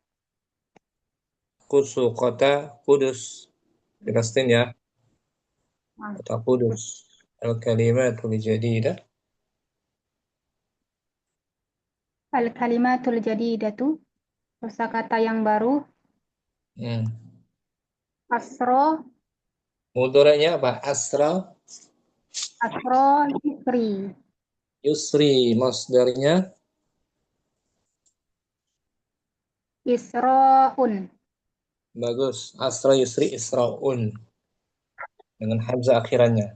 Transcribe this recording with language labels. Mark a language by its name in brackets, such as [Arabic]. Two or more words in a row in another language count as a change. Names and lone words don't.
[Indonesian] Kudsu, kota Kudus. Palestina ya. Kota Kudus. [Arabic] الكلمة الجديدة. الكلمةُ الجديدةُ. [Indonesian] Kosakata yang baru. Asro. Mudoranya apa? Asra. [Arabic] أسرى يسري. [Indonesian] Yusri masdarnya Isra'un. bagus. [Arabic] أسرى يسري إسراء [Indonesian] dengan hamzah akhirannya.